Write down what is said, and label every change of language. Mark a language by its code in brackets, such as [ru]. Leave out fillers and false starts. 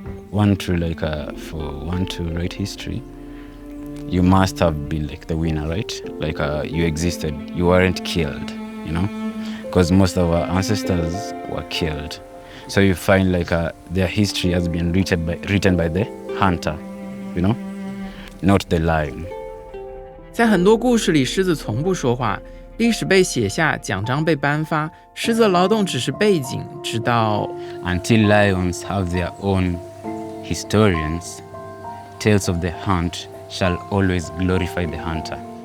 [en] For one to write history, you must have been like the winner, right? Like you existed, you weren't killed, you know, because most of our ancestors were killed. So you find like their history has been written by the hunter, you know, not the lion. [zh] 在很多故事里，狮子从不说话，历史被写下，奖章被颁发，狮子的劳动只是背景，直到 [en] Until lions have their own historians, tales of the hunt shall always glorify the hunter.